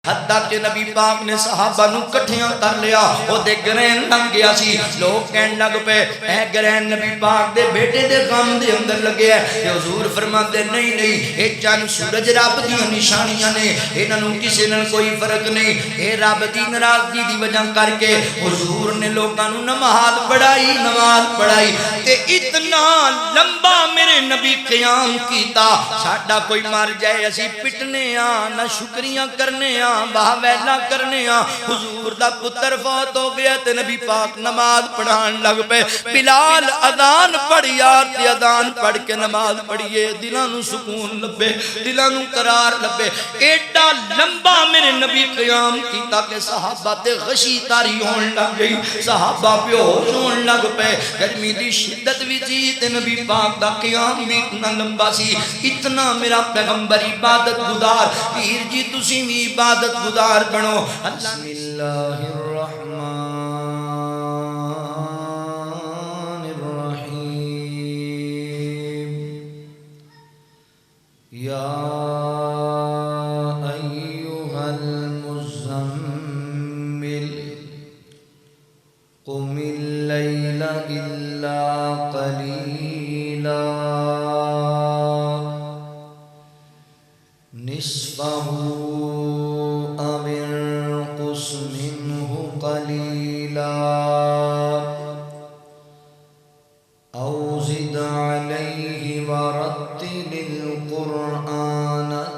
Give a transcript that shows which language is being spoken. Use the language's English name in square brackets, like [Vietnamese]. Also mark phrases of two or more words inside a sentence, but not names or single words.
[Punjabi] حتیٰ کہ نبی پاک نے صحابہ نو کٹھیاں کر لیا وہ دے گرین لگ گیا سی لوگ کہن لگ پہ اے گرین نبی پاک دے بیٹے دے غم دے اندر لگے ہے حضور فرما دے نہیں نہیں اے چند سورج رب دی نشانیاں نے انہوں کسی نے کوئی فرق نہیں اے رب دی ناراضگی دی وجہ کر کے حضور نے لوگاں نو نماز پڑھائی تے اتنا لمبا میرے نبی قیام کیتا ساڈا کوئی مر جائے اسی پٹنے نہ شکریاں کرنے باہ ویلا کرنے حضور دا پتر فوت ہو گیا تے نبی پاک نماز پڑھان لگ پہ بلال اذان پڑھیا تے اذان پڑھ کے نماز پڑھیے دلاں نو سکون لبے دلاں نو قرار لبے ایڈا لمبا میرے نبی قیام کیتا کہ صحابہ تے غشی تاری ہون لگ گئی صحابہ بیہوش ہون لگ پے گرمی دی شدت وی سی تے نبی پاک دا قیام بھی اتنا لمبا سی اتنا میرا پیغمبر عبادت گزار پیر جی تسی بھی عبادت گزار بنو [Arabic] بسم اللہ الرحمن الرحیم یا ایہا المزمل قم اللیل الا قلیلا نصفہ أو زد عليه ورتل القرآن